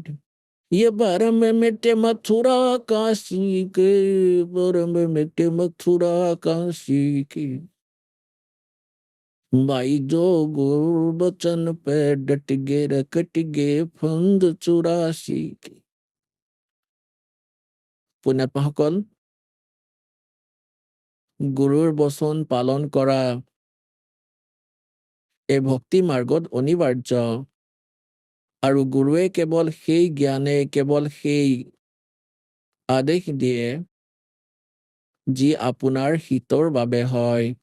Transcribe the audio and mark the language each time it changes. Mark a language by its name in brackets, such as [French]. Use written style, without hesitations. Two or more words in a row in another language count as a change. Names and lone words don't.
[Hindi] ये भरम में मिटे मथुरा काशी के, भरम में मिटे मथुरा काशी की, भाई जो गुरु बचन पे डट गए कट गए फंद 84 की। [Assamese] পুণ্যাত্মাসকল, গুৰুৰ বচন পালন কৰা এই ভক্তি মাৰ্গত অনিবাৰ্য। আৰু গুৰুৱে কেৱল সেই জ্ঞানে, কেৱল সেই আদেশ দিয়ে যি আপোনাৰ হিতৰ বাবে হয়।